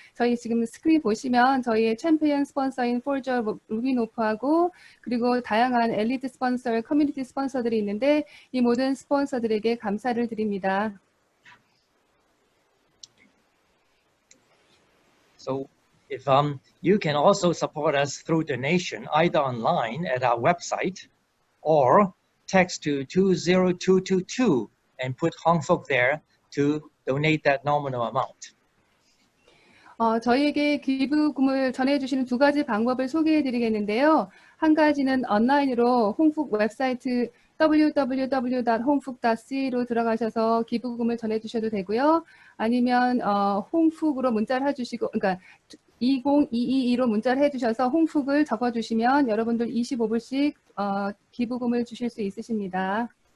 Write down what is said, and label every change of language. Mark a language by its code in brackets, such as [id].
[ko] 저희 지금 스크린 보시면 저희의 챔피언 스폰서인 폴저 루비노프하고 그리고 다양한 엘리트 스폰서, 커뮤니티 스폰서들이 있는데 이 모든 스폰서들에게 감사를 드립니다. [en] So if you can also support us through donation, either online at our website or text to 20222 and put Hongfuk there to donate that nominal amount. [ko] 저희에게 기부금을 전해주시는 두 가지 방법을 소개해드리겠는데요. 한 가지는 온라인으로 홍북 웹사이트 www.hongfuk.c로 들어가셔서 기부금을 전해주셔도 되고요. 아니면 홍북으로 문자를 해주시고, 그러니까 20222로 문자를 해주셔서 홍북을 적어주시면 여러분들 25불씩 기부금을 주실 수 있으십니다.